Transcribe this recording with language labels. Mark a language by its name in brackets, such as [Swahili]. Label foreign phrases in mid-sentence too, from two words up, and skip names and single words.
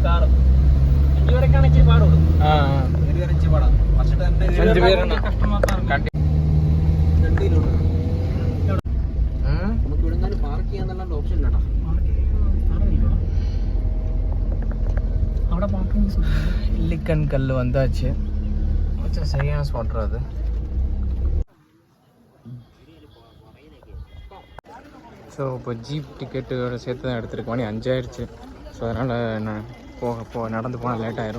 [Malayalam] കാറ് 5 പേരൊക്കെയാണ് ഇച്ചിരി പാടുള്ളൂ. 5 പേരാണ് കണ്ടി. നമുക്ക് ഇവിടെ പാർക്ക് ചെയ്യാന്നുള്ള ഓപ്ഷൻ ഇല്ലടാ. അവിടെ പാർക്കിംഗ് [Tamil] இல்லிக்கன் கல் வந்தாச்சு. சரியான ஸ்பாட்ரா அது. ஸோ இப்போ ஜீப் டிக்கெட்டோட சேர்த்து தான் எடுத்துருக்கு. மணி 5 ஆயிடுச்சு. ஸோ அதனால் நான் நடந்து போனால் லேட் ஆயிரும்.